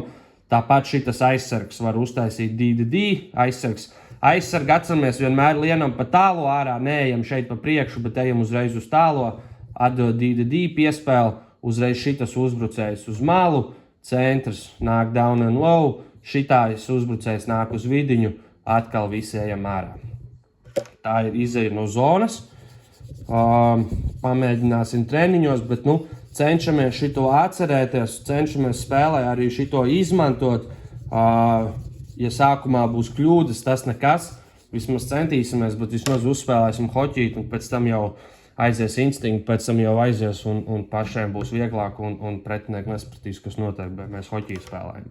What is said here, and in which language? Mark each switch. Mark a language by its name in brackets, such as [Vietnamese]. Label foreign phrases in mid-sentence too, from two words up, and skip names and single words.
[Latvian] Tāpat šitas aizsargs var uztaisīt DDD, aizsargi atceramies vienmēr lienam pa tālo ārā, neejam šeit pa priekšu, bet ejam uzreiz uz tālo, atdod DDD piespēle, uzreiz šitas uzbrucējs uz malu, centrs nāk [English] down and low, [Latvian] šitais uzbrucējs nāk uz vidiņu, atkal visi ejam ārā. Tā ir izeja no zonas. Pamēģināsim treniņos, bet cenšamies šito atcerēties, cenšamies spēlē arī šito izmantot. Ja sākumā būs kļūdas, tas nekas, vismaz centīsimies, bet vismaz uzspēlēsim hoķīt un pēc tam jau aizies instinkti, pēc tam jau aizies un pašiem būs vieglāk un pretinieki nespratīs, kas notiek, bet mēs hoķīt spēlējam.